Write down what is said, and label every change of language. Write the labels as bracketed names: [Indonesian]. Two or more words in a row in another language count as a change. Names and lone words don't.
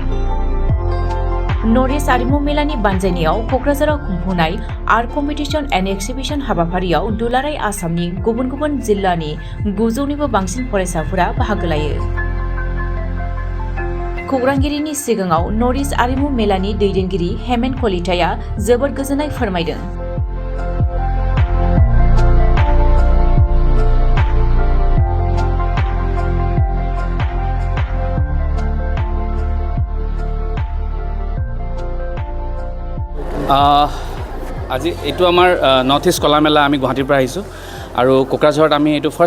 [Bodo] नर्थ इस्ट आरिमु मेलानि बानजायनायाव क'क्राझाराव खुंफुंनाय [English] art competition and exhibition [Bodo] हाबाफारियाव दुलाराय आसामनि गुबुन गुबुन जिल्लानि 900निबो बांसिन फरायसाफोरा बाहागो लायो। खौरांगिरिनि सिगाङाव नर्थ इस्ट आरिमु मेलानि दैदेनगिरि हेमेन कलिताया जोबोद गोजोननाय फोरमायदों। [Assamese] আজি এইটো আমাৰ নৰ্থ ইষ্ট কলা মেলা আমি গুৱাহাটীৰ পৰা আহিছোঁ আৰু কোকৰাঝাৰত আমি এইটো ফাৰ্ষ্ট